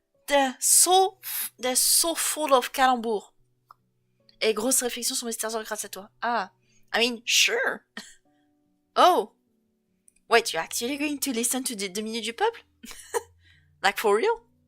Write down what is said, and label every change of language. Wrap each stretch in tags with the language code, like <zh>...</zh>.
<en>They're so full of calembours.</en> <fr>Et grosse réflexion sur mes stars grâce à toi.</fr> <en>Ah, I mean, sure. Oh, wait, you're actually going to listen to the 2 minutes du peuple? Like for real?</en>